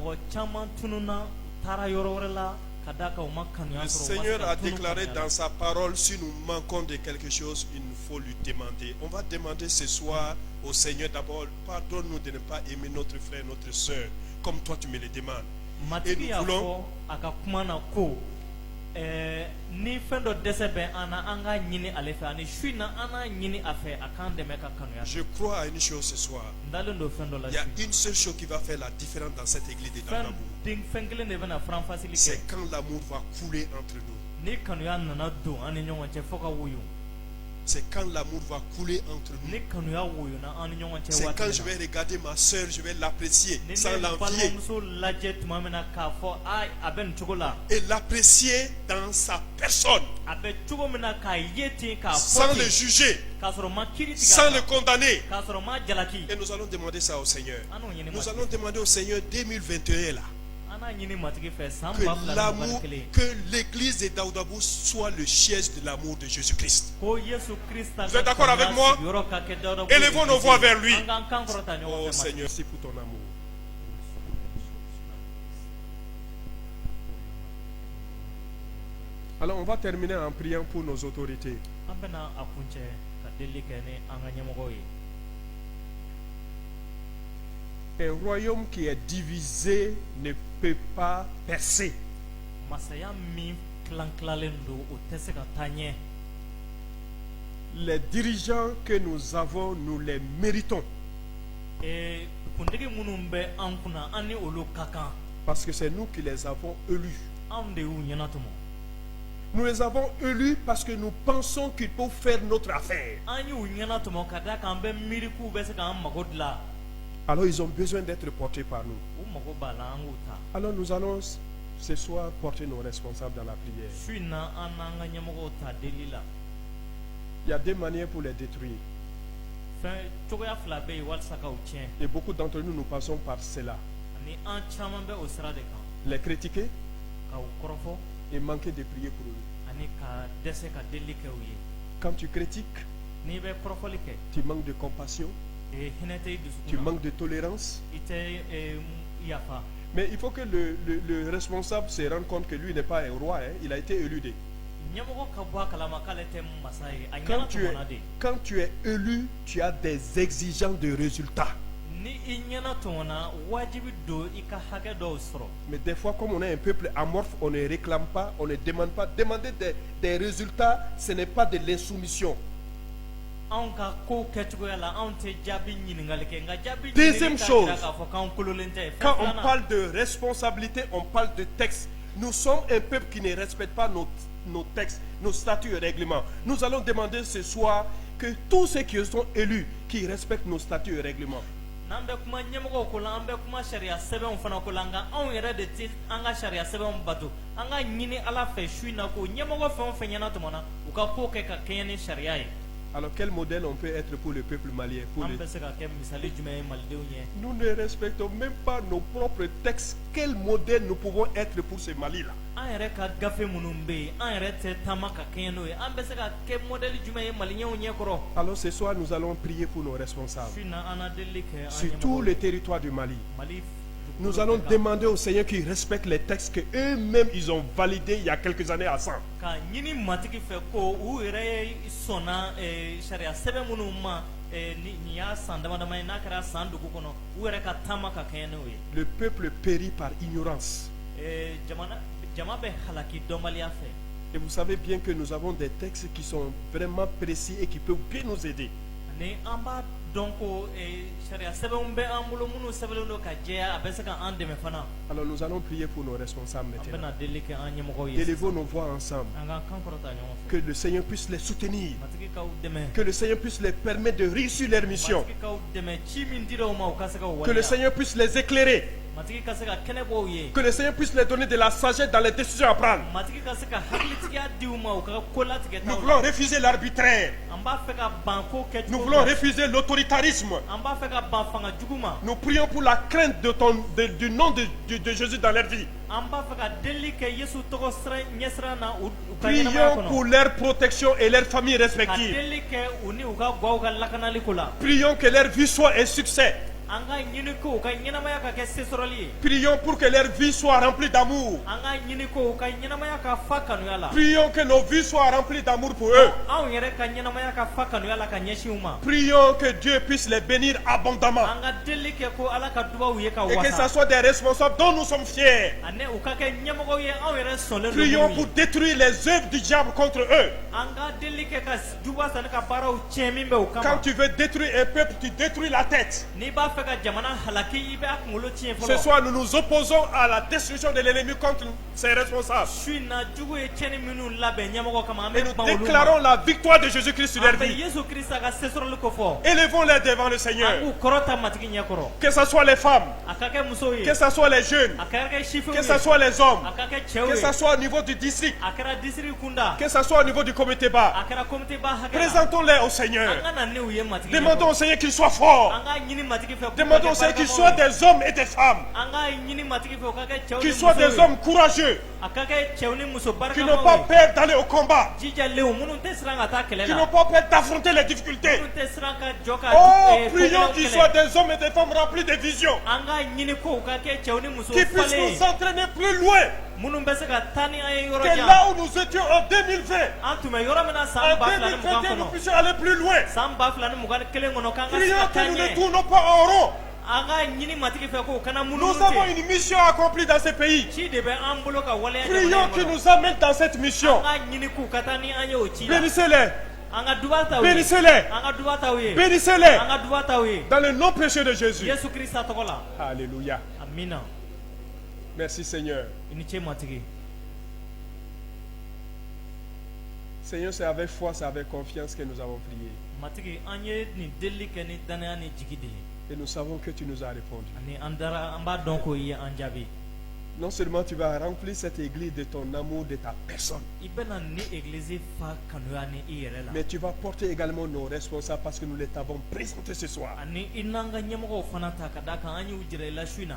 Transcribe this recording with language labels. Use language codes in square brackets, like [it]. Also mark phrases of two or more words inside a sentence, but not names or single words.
[fr] Le Seigneur a déclaré dans sa parole, si nous manquons de quelque chose, il nous faut lui demander. On va demander ce soir au Seigneur d'abord, pardonne-nous de ne pas aimer notre frère, notre soeur, comme toi tu me le demandes. Et nous voulons... [bm] ni ni fɛn dɔ dɛsɛ bɛ an na an ka ɲini ale fɛ ani su in na an n'a ɲini a fɛ a k'an dɛmɛ ka kanuya. [fr] Je crois à une chose ce soir. [bm] n dalen don fɛn dɔ la [fr] Il y a [bm] su. [fr] une seule chose qui va faire la différence dans cette église de Daoudabougou. [bm] fɛn kelen de bɛna faranfasili kɛ. [fr] C'est quand l'amour va couler entre nous. [bm] ni kanuya nana don an ni ɲɔgɔn cɛ fo ka woyo. [fr] C'est quand l'amour va couler entre nous. [bm] ni kanuya woyona an ni ɲɔgɔn cɛ [fr] C'est [bm] waati [fr] quand [bm] min [fr] je [bm] na. [fr] vais regarder ma soeur, je vais l'apprécier [bm] ni [fr] sans ne l'envier. [bm] balimamuso lajɛ tuma min na k'a fɔ a bɛ nin cogo la. [fr] Et l'apprécier dans sa personne. [bm] a bɛ cogo min na k'a ye ten k'a [fr] Sans [bm] fɔ [fr] le [bm] ten [fr] juger. [bm] k'a sɔrɔ ma kiiri tigɛ [fr] Sans [bm] a [fr] le [bm] kan, [fr] condamner. [bm] k'a sɔrɔ ma jalaki. [fr] Et nous allons demander ça au Seigneur. [bm] an n'o ɲini [fr] Nous [bm] matigi [fr] allons [bm] fɛ. [fr] demander au Seigneur 2021 là. [bm] an n'a ɲini matigi fɛ san [fr] Que 2021 que l'église de Daoudabougou soit le siège de l'amour de Jésus-Christ. [bm] ko Yesu Krista [fr] Vous êtes d'accord avec moi? [bm] sigiyɔrɔ ka kɛ Daoudabougou [fr] Élevons nos voix vers lui. [bm] an k'an kan kɔrɔta ɲɔgɔn [fr] Oh [bm] fɛ matigi. [fr] Seigneur, merci pour ton amour. Alors on va terminer en priant pour nos autorités. [bm] an bɛna a kuncɛ ka delili kɛ ni an ka ɲɛmɔgɔw ye. [fr] Un royaume qui est divisé ne peut pas percer. [bm] masaya min tilan-tilalen don o tɛ se ka taa ɲɛ. [fr] Les dirigeants que nous avons, nous les méritons. [bm] kuntigi minnu bɛ an kunna an ni olu ka kan. [fr] Parce que c'est nous qui les avons élus. [bm] anw de y'u ɲɛnatɔmɔ. [fr] Nous les avons élus parce que nous pensons qu'ils peuvent faire notre affaire. [bm] an y'u ɲɛnatɔmɔ ka da kan bɛ miiri k'u bɛ se k'an mago dilan. [fr] Alors ils ont besoin d'être portés par nous. [bm] u mago b'a la an k'u ta. [fr] Alors nous allons ce soir porter nos responsables dans la prière. [bm] su in na an n'an ka ɲɛmɔgɔw ta delili la. [fr] Il y a deux manières pour les détruire. [bm] fɛn cogoya fila bɛ yen walasa k'aw tiɲɛ. [fr] Et beaucoup d'entre nous, nous passons par cela. [bm] ani an caman bɛ o sira de kan. [fr] Les critiquer [bm] k'aw kɔrɔfɔ [fr] et manquer de prier pour eux. [bm] ani ka dɛsɛ ka delili kɛ u ye. [fr] Quand tu critiques, [bm] n'i bɛ kɔrɔfɔli kɛ [fr] tu manques de compassion, [bm] hinɛ tɛ i [fr] tu [bm] dusukun na. [fr] manques de tolérance. [bm] i tɛ yafa. [fr] Mais il faut que le responsable se rende compte que lui n'est pas un roi, hein. Il a été élu. [bm] ɲɛmɔgɔ ka bɔ a kalama k'ale tɛ masa ye a [fr] Quand [bm] ɲɛnatɔmɔna de. [fr] tu es élu, tu as des exigences de résultats. [bm] ni i ɲɛnatɔmɔna wajibi don i ka hakɛ dɔw sɔrɔ. [fr] Mais des fois, comme on est un peuple amorphe, on ne réclame pas, on ne demande pas. Demander des résultats, ce n'est pas de l'insoumission. [bm] anw ka kow kɛcogoya la anw tɛ jaabi ɲininkali kɛ nka jaabi [fr] Deuxième [bm] ɲinini t'a [fr] chose, [bm] jira k'a fɔ k'anw kololen tɛ. [fr] Quand [bm] Fɛn [fr] on [bm] filanan, [fr] parle de responsabilité, on parle de texte. Nous sommes un peuple qui ne respecte pas nos textes, nos statuts et règlements. Nous allons demander ce soir que tous ceux qui sont élus, qui respectent nos statuts et règlements. [bm] n'an bɛ kuma ɲɛmɔgɔw ko la an bɛ kuma sariya sɛbɛnw fana ko la nka anw yɛrɛ de tɛ an ka sariya sɛbɛnw bato. an ka ɲini ala fɛ su in na ko ɲɛmɔgɔ fɛn o fɛn ɲɛnatɔmɔna u ka ko kɛ ka kɛɲɛ ni sariya ye. [fr] Alors quel modèle on peut être pour le peuple malien pour [bm] an [fr] le... [bm] bɛ se ka kɛ misali jumɛn ye malidenw ye. [fr] Nous ne respectons même pas nos propres textes. Quel modèle nous pouvons être pour ce Mali-là? [bm] an yɛrɛ ka gafe minnu bɛ yen an yɛrɛ tɛ taama ka kɛɲɛ n'o ye an bɛ se ka kɛ mɔdɛli jumɛn ye maliɲɛw ɲɛkɔrɔ. [fr] Alors ce soir, nous allons prier pour nos responsables. [bm] su in na an na delili kɛ an [fr] Sur tout [bm] ɲɛmɔgɔw [fr] le [bm] ye. [fr] territoire du Mali. [bm] Mali [fr] Nous [bm] dugukolo [fr] allons [bm] bɛɛ kan. [fr] demander au Seigneur qu'ils respectent les textes qu'eux-mêmes ils ont validés il y a quelques années à 100. [bm] ka ɲini matigi fɛ ko u yɛrɛ ye sɔnna sariya sɛbɛn minnu ma nin y'a san dama dama ye n'a kɛra san dugu kɔnɔ u yɛrɛ ka taama ka kɛɲɛ n'o ye. [fr] Le peuple périt par ignorance. [bm] Jama bɛ halaki dɔnbaliya fɛ. [fr] Et vous savez bien que nous avons des textes qui sont vraiment précis et qui peuvent bien nous aider. [bm] ani an b'a dɔn ko sariya sɛbɛnw bɛ an bolo minnu sɛbɛnlen don ka jɛya a bɛ se ka an dɛmɛ fana. [fr] Alors nous allons prier pour nos responsables [bm] an [fr] maintenant. [bm] bɛna delili kɛ an ɲɛmɔgɔw ye. [fr] Élevons nos voix ensemble. [bm] an ka kan kɔrɔta ɲɔgɔn fɛ. [fr] Que le Seigneur puisse les soutenir. [bm] matigi k'aw dɛmɛ. [fr] Que le Seigneur puisse les permettre de réussir leur mission. [bm] matigi k'aw dɛmɛ ci min dira u ma u ka se ka [fr] Que le [bm] waleya. [fr] Seigneur puisse les éclairer. [bm] matigi ka se ka kɛnɛ bɔ u ye. [fr] Que le Seigneur puisse les donner de la sagesse dans les décisions à prendre. [bm] matigi ka se ka hakilitigiya di u ma u ka ko latigɛ [fr] Nous [bm] taw [fr] voulons [bm] la. [fr] refuser l'arbitraire. [bm] an b'a fɛ ka ban ko kɛcogo [fr] Nous voulons [bm] ma. [fr] refuser l'autoritarisme. [bm] an b'a fɛ ka ban fanga jugu ma. [fr] Nous prions pour la crainte du nom de Jésus dans leur vie. [bm] an b'a fɛ ka delili kɛ yesu tɔgɔ ɲɛsiran na u ka ɲɛnamaya [fr] Prions pour [bm] kɔnɔ. [fr] leur protection et leurs familles [bm] ka [fr] respectives. [bm] delili kɛ u ni u ka gaw ka lakanali ko la. [fr] Prions que leur vie soit un succès. [bm] an ka ɲini ko u ka ɲɛnamaya ka kɛ sesorɔli ye. [fr] Prions pour que leur vie soit remplie d'amour. [bm] An ka ɲini ko u ka ɲɛnamaya ka fa kanuya la. [fr] Prions que nos vies soient remplies d'amour pour eux. [bm] Anw yɛrɛ ka ɲɛnamaya ka fa kanuya la ka ɲɛsin u ma. [fr] Prions que Dieu puisse les bénir abondamment. [bm] An ka deli kɛ ko Ala ka dubaw ye ka [fr] Et que ce [bm] wasa. [fr] soit des responsables dont nous sommes fiers. [bm] Ani u ka kɛ ɲɛmɔgɔw ye anw yɛrɛ sɔnlen don [fr] Prions [bm] minnu [fr] pour [bm] ye. [fr] détruire les œuvres du diable contre eux. [bm] An ka deli kɛ ka duba sani ka baaraw tiɲɛ min bɛ u [fr] Quand [bm] kama. [fr] tu veux détruire un peuple, tu détruis la tête. [bm] N'i b'a fɛ ka jamana halaki i bɛ a kunkolo tiɲɛ [fr] Ce [bm] fɔlɔ. [fr] soir, nous nous opposons à la destruction de l'ennemi contre ses responsables. [bm] Su in na jugu ye tiɲɛni minnu labɛn ɲɛmɔgɔ kama an [fr] Et [bm] bɛ [fr] nous [bm] ban olu [fr] déclarons [bm] ma. [fr] la victoire de Jésus-Christ sur leur [bm] An bɛ [fr] vie. [bm] Yesu Krista ka sesorɔli ko fɔ. [fr] Élevons-les devant le [bm] An [fr] Seigneur. [bm] k'u kɔrɔta matigi ɲɛkɔrɔ. [fr] Que ce soit les femmes, [bm] A ka kɛ musow ye. [fr] que ce soit les jeunes, [bm] A kɛra kɛ sifɛw [fr] que ce [bm] ye. [fr] soit les hommes, [bm] A ka kɛ cɛw [fr] que [bm] ye. [fr] ce soit au niveau du district, [bm] A kɛra disiri kunda. [fr] que ce soit au niveau du comité bas. [bm] A kɛra komite ba hakɛ la. [fr] Présentons-les au [bm] An [fr] Seigneur. [bm] ka na n'u ye matigi [fr] Demandons au [bm] ɲɛkɔrɔ. [fr] Seigneur qu'ils soient forts. [bm] An ka ɲini matigi fɛ. k'u ka [fr] Demandons au [bm] kɛ [fr] Seigneur qu'ils [bm] barikamaw [fr] soient [bm] ye. [fr] des hommes et des femmes. [bm] An ka ɲini matigi fɛ o ka kɛ cɛw ni [fr] Qu'ils soient des [bm] musow ye. [fr] hommes courageux. [bm] A ka kɛ cɛw ni muso [fr] Qui n'ont pas [bm] barikamaw ye. [fr] peur d'aller au combat. [bm] Jijalenw minnu tɛ siran ka taa kɛlɛ [fr] Qui [bm] la. [fr] n'ont pas peur d'affronter les difficultés. [bm] Minnu tɛ siran ka jɔ ka [fr] Oh, [bm] ko [fr] prions [bm] gɛlɛnw [fr] qu'ils [bm] kɛlɛ. [fr] soient des hommes et des femmes remplis de visions. [bm] An ka ɲini ko u ka kɛ cɛw ni muso [fr] Qui puissent [bm] falen [fr] nous entraîner plus loin [bm] minnu bɛ se ka taa ni an ye yɔrɔ [fr] que [bm] jan. [fr] là où nous étions en 2020. [bm] An tun bɛ yɔrɔ min na [fr] En [bm] san 2021 [fr] 2021, nous [bm] kɔnɔ. [fr] puissions aller plus loin. [bm] San 2021 kɔnɔ k'an ka se [fr] Prions [bm] ka [fr] que [bm] taa [fr] nous ne [bm] ɲɛ. [fr] tournons pas en rond. [bm] An ka ɲini matigi fɛ ko u kana [fr] Nous [bm] munumunu [fr] avons [bm] ten. [fr] une mission accomplie dans ce pays. [bm] Ci de bɛ an bolo ka waleya [fr] Prions [bm] jamana in [fr] qu'il [bm] kɔnɔ. [fr] nous amène dans cette mission. [bm] An ka ɲini k'u ka taa ni an ye o ci la. [fr] Bénissez-les. [bm] An ka duba t'aw ye. [fr] Bénissez-les. [bm] An ka duba t'aw ye. [fr] Bénissez-les. [bm] An ka duba t'aw ye. [fr] Dans le nom précieux de Jésus. [bm] Yesu Krista tɔgɔ la. [fr] Alléluia. [bm] Amina. [fr] Merci Seigneur. [bm] I ni ce matigi. [fr] Seigneur, c'est avec foi, c'est avec confiance que nous avons prié. [bm] Matigi an ye nin deli kɛ ni danaya ni jigi de ye. [fr] Et nous savons que tu nous as répondu. [bm] Ani an dara an b'a dɔn k'o ye an jaabi. [fr] Non seulement tu vas remplir cette église de ton amour, de ta personne, [bm] I bɛna ni église fa kanuya ni i yɛrɛ la. [fr] mais tu vas porter également nos responsables parce que nous les t'avons présentés ce soir. [bm] Ani i n'an ka ɲɛmɔgɔw fana ta ka d'a kan an y'u jira i la su in na.